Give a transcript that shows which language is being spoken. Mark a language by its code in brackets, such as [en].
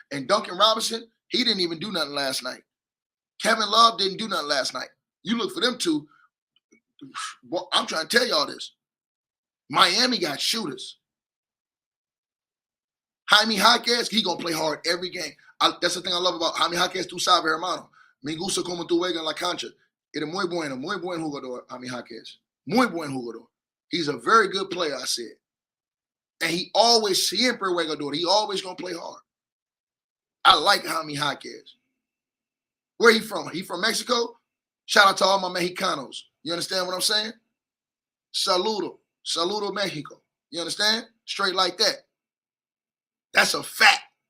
[en] And Duncan Robinson, he didn't even do nothing last night. Kevin Love didn't do nothing last night. You look for them two. I'm trying to tell y'all this. Miami got shooters. Jaime Jaquez, he gonna play hard every game. That's the thing I love about Jaime Jaquez. [es] Tú sabes, hermano. Me gusta como tú juegas en la cancha. Eres muy buen jugador, Jaime Jaquez. Muy buen jugador. [en] He's a very good player, I said. And he always, [es] siempre jugador. [en] He always gonna play hard. I like Jaime Jaquez. Where he from? He from Mexico? Shout out to all my Mexicanos. You understand what I'm saying? [es] Saludo Mexico. [en] You understand? Straight like that. That's a fact.